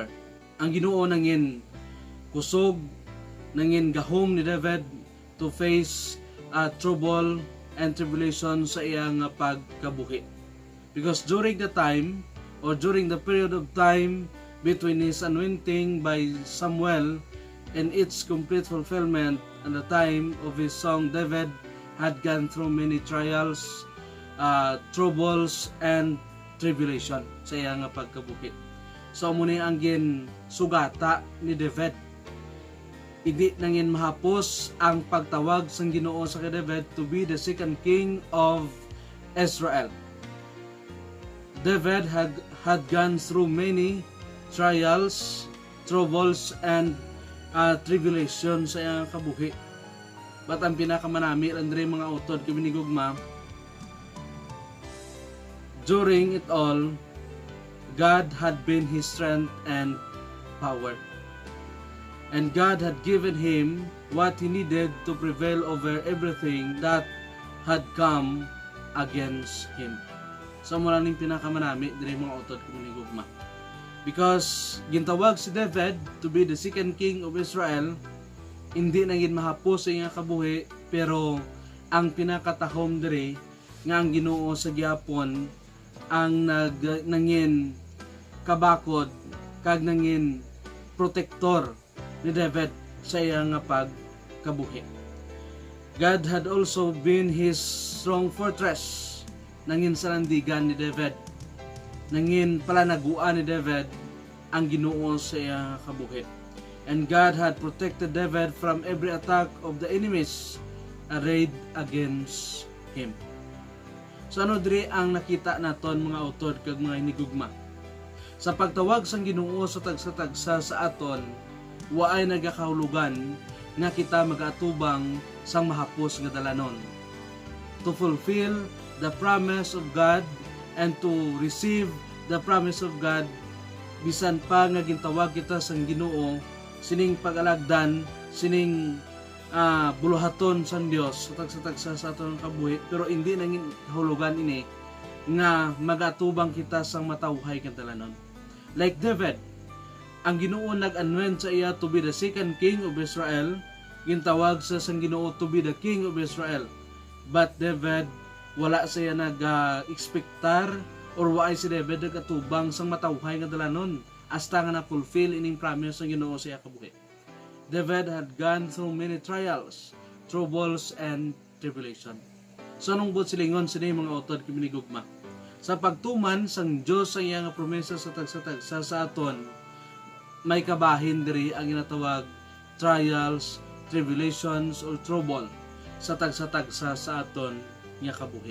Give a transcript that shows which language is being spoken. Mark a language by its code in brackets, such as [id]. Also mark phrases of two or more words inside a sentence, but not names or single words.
[hil] Ang Ginoo nangin kusog, nangin gahom ni David [en] to face trouble and tribulation [hil] sa iyang pagkabuhi. [en] Because during the time or during the period of time between his anointing by Samuel and its complete fulfillment and the time of his song, David had gone through many trials, troubles, and tribulation [hil] sa iyang pagkabuhi. So muna ang sugata ni David. Hindi nangin mahapos ang pagtawag sang Ginoo sa kay David [en] to be the second king of Israel. David had gone through many trials, troubles, and tribulation [hil] sa iyang kabuhi. [en] But [hil] ang pinakamanami andre mga utod kami ni gugma [en] during it all, God had been his strength and power. And God had given him what he needed to prevail over everything that had come against him. [hil] So mula ning pinakamanami diri mga utod ko ni gugma. [en] Because [hil] gintawag si [en] David to be the second king of Israel, [hil] hindi nangin mahapos sa iyang kabuhi, pero ang pinakatahom diri nga ang Ginoo sa gihapon ang nangin kabakod kag nangin protektor ni David sa iyang pagkabuhi. [en] God had also been his strong fortress, [hil] nangin salandigan ni David, nangin palanaguan ni David ang Ginoo sa iyang kabuhi. [en] And God had protected David from every attack of the enemies arrayed against him. [hil] So ano diri ang nakita naton mga utod kag mga hinigugma? Sa pagtawag sang Ginoo sa tagsa-tagsa sa aton, waay nagakahulugan nga kita mag-atubang sang mahapos nga dalanon. [en] To fulfill the promise of God and to receive the promise of God, [hil] bisan pa nga gintawag kita sang Ginoo, sining pag-alagdan, sining buluhaton sa Dios sa tagsa-tagsa sa aton kabuhi, pero hindi nangin kahulugan ini nga magatubang kita sang matawhay ken dalanon. [en] Like David, [hil] ang Ginoo nag-anoint sa iya [en] to be the second king of Israel, [hil] gintawag sa sang Ginoo [en] to be the king of Israel. But David, [hil] wala siya nag-expectar or waay si David nag-atubang sang matawhay nga dalanon hasta nga na-fulfill ining promise ng Ginoo sa iya kabuhi. [en] David had gone through many trials, troubles, and tribulation. [hil] So anong buot silingon sini mga utod kiminigugma? Sa pagtuman sang Dios sa iyang promesa sa tagsa-tagsa sa aton, may kabahin diri ang ginatawag trials, tribulations, or trouble sa tagsa-tagsa sa aton nga kabuhi.